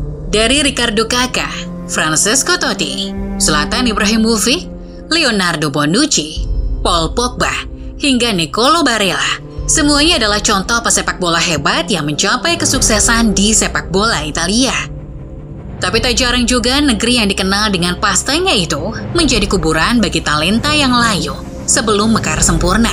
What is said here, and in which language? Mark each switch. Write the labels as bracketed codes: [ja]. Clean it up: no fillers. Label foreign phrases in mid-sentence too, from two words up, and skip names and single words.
[id] Dari Ricardo Kakà, Francesco Totti, Zlatan Ibrahimovic, Leonardo Bonucci, Paul Pogba, hingga Nicolo Barella. Semuanya adalah contoh pesepak bola hebat yang mencapai kesuksesan di sepak bola Italia. Tapi tak jarang juga negeri yang dikenal dengan pastanya itu menjadi kuburan bagi talenta yang layu sebelum mekar sempurna.